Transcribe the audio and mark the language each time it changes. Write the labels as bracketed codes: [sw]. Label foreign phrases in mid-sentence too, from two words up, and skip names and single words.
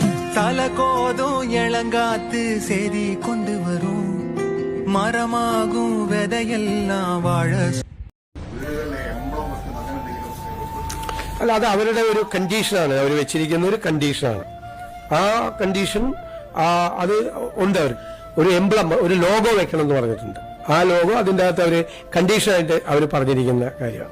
[ta] தலகோதும் இளங்காத்து செய்தி கொண்டு வரும் மரமாகும் விதையெல்லாம் வாழ. [ml] അല്ല, അത് അവരുടെ ഒരു കണ്ടീഷനാണ്, അവർ വെച്ചിരിക്കുന്ന ഒരു കണ്ടീഷനാണ്. ആ കണ്ടീഷൻ അത് ഉണ്ട്. അവർ ഒരു എംബ്ലം, ഒരു ലോഗോ വെക്കണം എന്ന് പറഞ്ഞിട്ടുണ്ട്. ആ ലോഗോ അതിൻ്റെ അകത്ത് അവർ കണ്ടീഷനായിട്ട് അവർ പറഞ്ഞിരിക്കുന്ന കാര്യമാണ്.